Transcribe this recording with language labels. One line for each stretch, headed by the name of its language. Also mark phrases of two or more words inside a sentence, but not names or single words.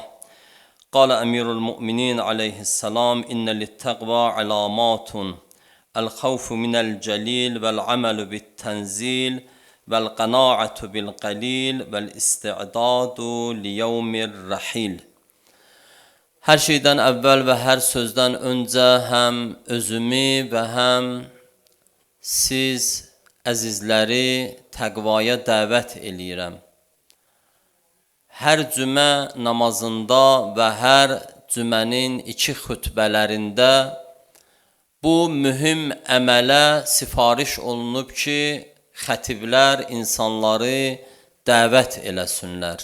Arabic: قال أمير المؤمنين عليه السلام: إن للتقوى علامات، الخوف من الجليل والعمل بالتنزيل والقناعة بالقليل والاستعداد ليوم الرحيل.
Azerbaijani: Hər şeydən əvvəl və hər sözdən öncə həm özümü və həm siz əzizləri təqvaya dəvət eləyirəm. Hər cümə namazında və hər cümənin iki xütbələrində bu mühüm əmələ sifariş olunub ki, xətiblər insanları dəvət eləsinlər.